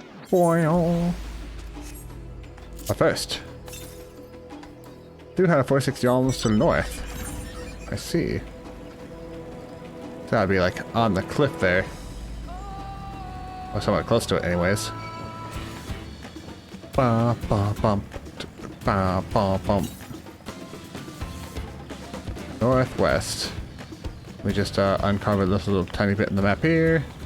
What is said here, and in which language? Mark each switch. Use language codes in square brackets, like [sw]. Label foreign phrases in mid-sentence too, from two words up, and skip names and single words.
[en] But first, 246 yards to the north. I see. So that'd be like on the cliff there. Or somewhat close to it anyways. Ba ba bump. Ba ba bump. Northwest. We just uncovered this little tiny bit in the map here.